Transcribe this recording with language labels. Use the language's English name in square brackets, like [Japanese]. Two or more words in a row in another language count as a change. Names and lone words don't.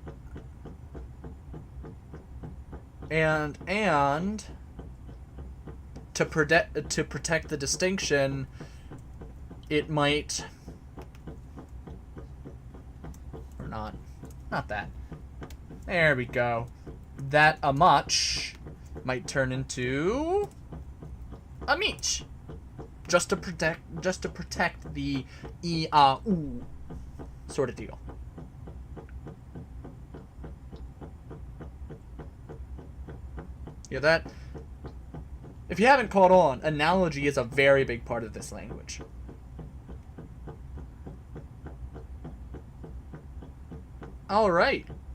[English] And to protect the distinction, it might, or not that. There we go. That a much might turn into a meech, just to protect the e a u sort of deal. Yeah, that. If you haven't caught on, analogy is a very big part of this language. All right.